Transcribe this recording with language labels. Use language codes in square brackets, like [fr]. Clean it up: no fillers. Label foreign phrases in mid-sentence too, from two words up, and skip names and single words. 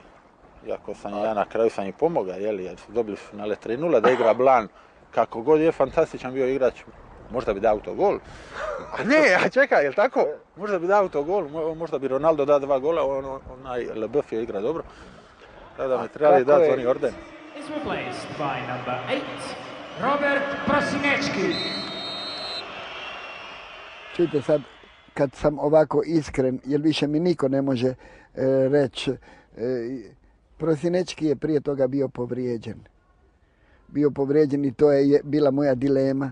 [hr] Iako sam ja na kraju sam i pomogao, jeli, jer su dobili finale 3-0, da igra Blan, kako god je fantastičan bio igrač. Možda bi dao autogol. A ne, čekaj, jel tako? Možda bi dao autogol, možda bi Ronaldo dao 2 gola, onaj LeBeuf je igra dobro. Da mi trebali dati oni orden. [en] Is replaced by number 8, Robert Prosinečki. [hr] Čujte sad, kad sam ovako iskren, jer više mi niko ne može reći, Prosinečki je prije toga bio povrijeđen. Bio povrijeđen i to je bila moja dilema.